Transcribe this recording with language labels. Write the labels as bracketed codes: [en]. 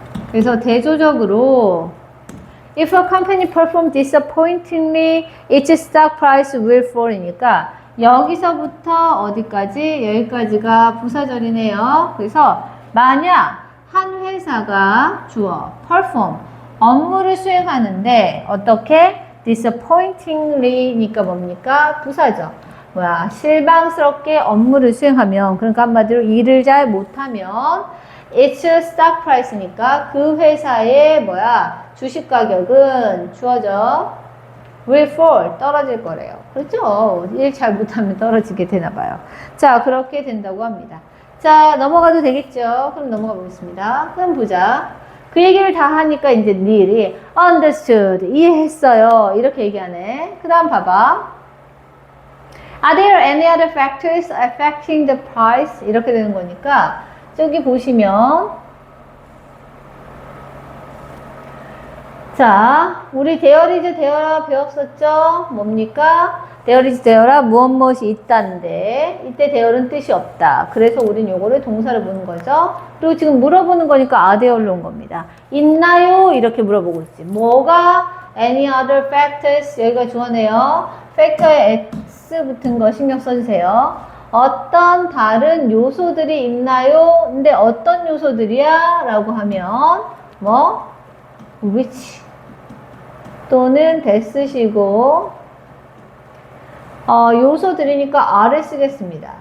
[ko] 그래서 대조적으로 [en] If a company performs disappointingly, its stock price will fall이니까 [ko] 여기서부터 어디까지? 여기까지가 부사절이네요. 그래서 만약 한 회사가 perform 업무를 수행하는데 어떻게? disappointingly니까 뭡니까? 부사죠. 실망스럽게 업무를 수행하면, 그러니까 한마디로 일을 잘 못하면 [en] its stock price [ko] 니까 그 회사의 주식 가격은 주어져 [en] will fall [ko] 떨어질 거래요. 그렇죠? 일 잘 못하면 떨어지게 되나 봐요. 자, 그렇게 된다고 합니다. 자, 넘어가도 되겠죠? 그럼 넘어가 보겠습니다. 그럼 보자. 그 얘기를 다 하니까 이제 닐이 understood, 이해했어요. 이렇게 얘기하네. 그 다음 봐봐. [en] Are there any other factors affecting the price? [ko] 이렇게 되는 거니까 저기 보시면 자, 우리 [en] there is, there [ko] 라 배웠었죠? 뭡니까? there is, there라 무엇이 있다인데 이때 there는 뜻이 없다. 그래서 우린 요거를 동사를 보는 거죠. 그리고 지금 물어보는 거니까 [en] are there [ko] 로 온 겁니다. 있나요? 이렇게 물어보고 있지. 뭐가 [en] any other factors? [ko] 여기가 주어네요. factor에 s 붙은 거 신경 써주세요. 어떤 다른 요소들이 있나요? 근데 어떤 요소들이야? 라고 하면 which 또는 쓰시고 요소들이니까 R을 쓰겠습니다.